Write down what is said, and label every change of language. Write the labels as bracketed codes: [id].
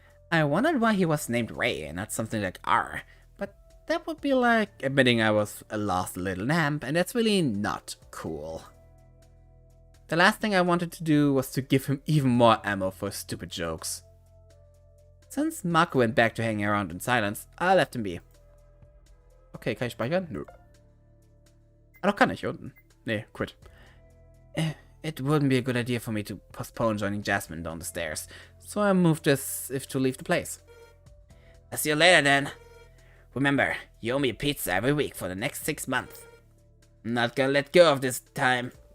[en] I wondered why he was named Ray and not something like R, but that would be like admitting I was a lost little lamb, and that's really not cool. The last thing I wanted to do was to give him even more ammo for stupid jokes. Since Marco went back to hanging around in silence, I left him be. [de] Okay, kann ich speichern? Nö. Ah, doch kann ich, hier unten. Nee, quit. [en] It wouldn't be a good idea for me to postpone joining Jasmine down the stairs, so I moved as if to leave the place. I'll see you later then. Remember, you owe me a pizza every week for the next 6 months. I'm not gonna let go of this time.